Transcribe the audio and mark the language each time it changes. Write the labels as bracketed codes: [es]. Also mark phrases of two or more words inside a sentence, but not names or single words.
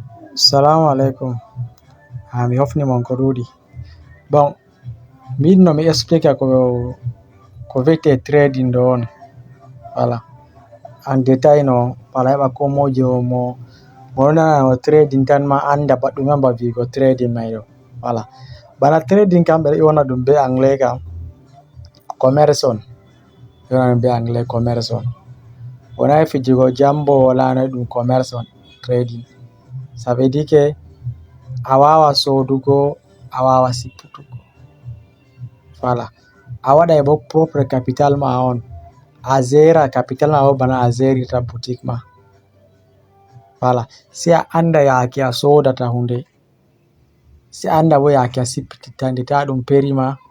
[ff] Salamu alaikum. Mi hofnimon ko ɗuuɗi. Bon, mi yiɗi no mi explica ko vi'ete trading ɗo on. [fr] Voilà. En détail [ff] no heɓa ko moijo mo ɗo nana trading tan ma anda ɗume on ba vi'ugo trading mai ɗo. [fr] Voilà. [ff] Bana trading kam ɓe ɗo ƴona ɗum be anglais kam commerce on. Ɓe ƴona ɗum be anglais commerce on. Wona fijugo jambo wala noi ɗum commerce on trading. [fr] Ça veut dire que [ff] a wawa sodugo, a wawa sipputugo. [fr] Voilà. [ff] A waɗai bo [fr] propre capital [ff] ma on. A zera capital ma bo bana a zerita boutique ma. [fr] Voilà. [ff] Sai a anda yake a sodata hunde. Sai a anda bo yake a sippititta nde ta ɗum perima.